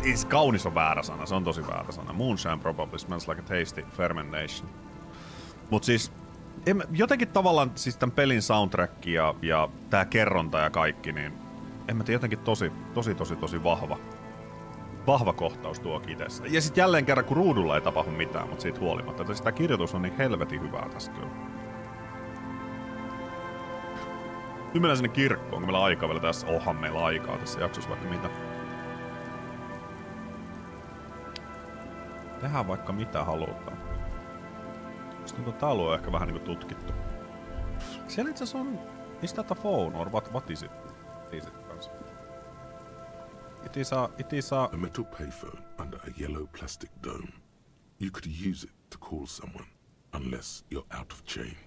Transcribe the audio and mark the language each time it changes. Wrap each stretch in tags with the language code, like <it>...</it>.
<fi>Kaunis on väärä sana, se on tosi väärä sana.</fi> <en>Moonshine probably smells like a tasty fermentation.</en> <fi>Mut siis jotenkin tavallaan siis tämän pelin soundtrack ja tää kerronta ja kaikki, niin en mä tiedä, jotenkin tosi vahva kohtaus tuo itessä. Ja sit jälleen kerran, kun ruudulla ei tapahdu mitään, mutta siitä huolimatta. Että sitä kirjoitus on niin helvetin hyvää tässä kyllä. Nyt mennään sinne kirkkoon, kun meillä on aikaa vielä tässä. Ohan meillä aikaa tässä jaksossa vaikka mitä. Tehdään vaikka mitä halutaan. Tää alue on ehkä vähän niinku tutkittu. Siellä itse asiassa on...</fi> <en>Is that a phone or what is it? Is it kanssa? It is a... A metal payphone under a yellow plastic dome. You could use it to call someone, unless you're out of change.</en>